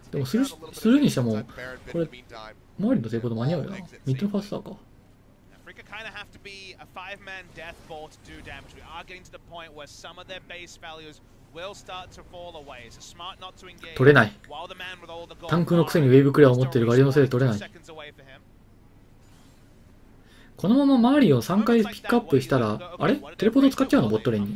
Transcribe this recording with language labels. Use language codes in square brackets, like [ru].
[ja] でもするにしても、これ、周りの成功と間に合うよな。ミッドのファスターか。 [en] Afrika kind of have to be a 5-man death ball to do damage. We are getting to the point where some of their base values will start to fall away. So smart not to engage. [ja] 取れない。 [en] While the man with all the gold [ja] タンクのくせにウェーブクリアを持っているガリオのせいで取れない。 [en] seconds away for him. [ja] このままマーリンを3回ピックアップしたら、あれテレポート使っちゃうのボットレーンに。